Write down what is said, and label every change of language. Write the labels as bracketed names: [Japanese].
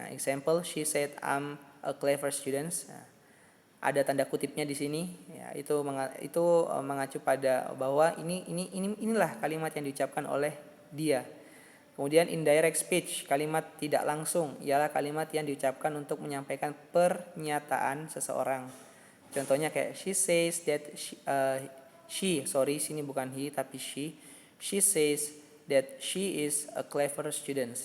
[English] Example, she said I'm a clever student. [Indonesian] Ada tanda kutipnya di sini. Ya, itu mengacu pada bahwa inilah kalimat yang diucapkan oleh dia. Kemudian indirect speech, kalimat tidak langsung, ialah kalimat yang diucapkan untuk menyampaikan pernyataan seseorang. Contohnya kayak [English] she says that [Indonesian] sini bukan [English] he [Indonesian] tapi [English] she says that she is a clever student.